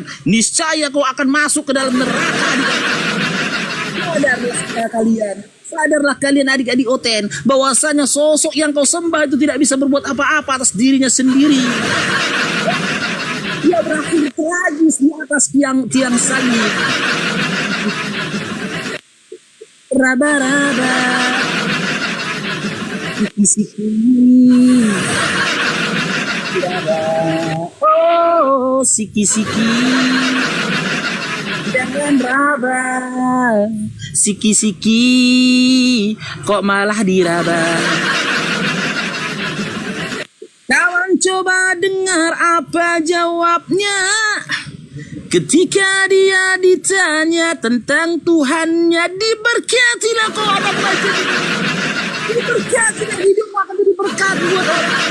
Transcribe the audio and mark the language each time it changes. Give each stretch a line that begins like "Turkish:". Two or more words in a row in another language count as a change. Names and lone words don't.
Indonesian: Niscaya kau akan masuk ke dalam neraka. Sadarlah kalian adik-adik Oten, bahwasanya sosok yang kau sembah itu tidak bisa berbuat apa-apa atas dirinya sendiri. Dia berakhir tragis di atas tiang salib. Raba-raba, Siki-siki. Diraba. Oh, siki-siki. Jangan raba. Siki-siki. Kok malah diraba? Kawan coba dengar apa jawabnya ketika dia ditanya tentang Tuhannya. Diberkatilah kau anak baca. Diberkatilah hidup akan jadi berkat buat orang.